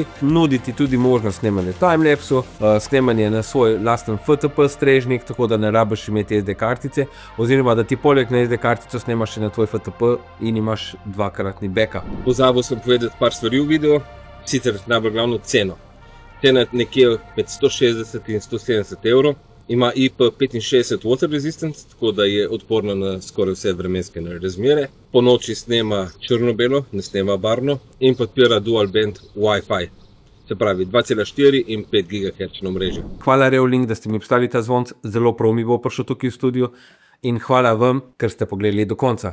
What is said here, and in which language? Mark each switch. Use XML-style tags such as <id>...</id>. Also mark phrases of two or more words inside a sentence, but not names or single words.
<sl>Nudi ti tudi možnost snemanja timelapsu, snemanje na svoj lasten FTP strežnik, tako da ne rabiš imeti SD kartice, oziroma da ti poleg na SD kartico snemaš še na tvoj FTP in imaš dvakratni backup. Pozabil sem povedati par stvari v videu, sicer najbolj glavno ceno. Cena je nekje med 160 in 170 evrov.</sl> <en>Ima IP65 water resistance,</en> <sl>tako da je odporna na skoraj vse vremenske razmere. Po noči snema črno-belo, ne snema barvno in podpira</sl> <en>dual band Wi-Fi,</en> <sl>se pravi 2,4 in 5 GHz omrežje. Hvala Reolink, da ste mi postavili ta zvonc, zelo prav mi bo prišel tukaj v studio in hvala vam, ker ste pogledali do konca.</sl>